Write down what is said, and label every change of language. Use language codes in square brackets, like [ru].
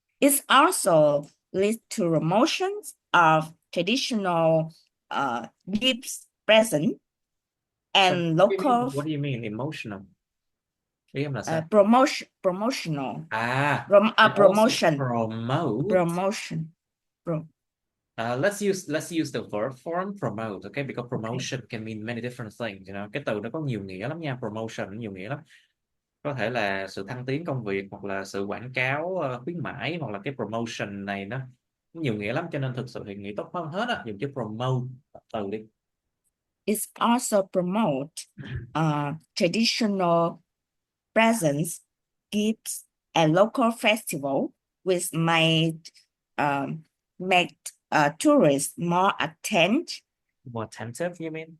[en] It also leads to promotions of traditional gifts present and So, local. what do you mean emotional? [vi] Ý em là sao? [en] Promotional. Promotion. Promotion. Let's use the verb form promote, okay? Because promotion can mean many different things, you know. [vi] Cái từ nó có nhiều nghĩa lắm nha, promotion nhiều nghĩa lắm. Có thể là sự thăng tiến công việc, hoặc là sự quảng cáo khuyến mãi, hoặc là cái promotion này nó nhiều nghĩa lắm, cho nên thực sự thì nghĩ tốt hơn hết á dùng chữ promote từ đi. [en] It also promote traditional presents, gifts, and local festival, which might make tourists more attentive. More attentive, you mean?